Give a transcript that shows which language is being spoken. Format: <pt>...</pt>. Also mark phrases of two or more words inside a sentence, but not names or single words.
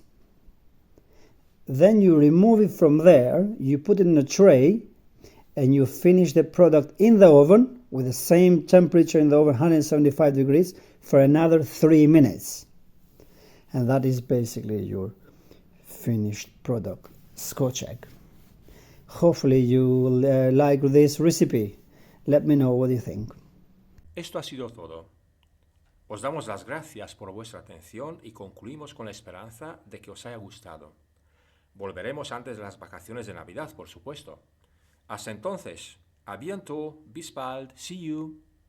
<en>Then you remove it from there, you put it in a tray, and you finish the product in the oven with the same temperature in the oven, 175 degrees, for another 3 minutes. And that is basically your finished product, Scotch egg. Hopefully you like this recipe. Let me know what you think.</en> <es>Esto ha sido todo. Os damos las gracias por vuestra atención y concluimos con la esperanza de que os haya gustado. Volveremos antes de las vacaciones de Navidad, por supuesto. Hasta entonces,</es> <fr>a bientôt,</fr> <de>bis bald,</de> <en>see you.</en>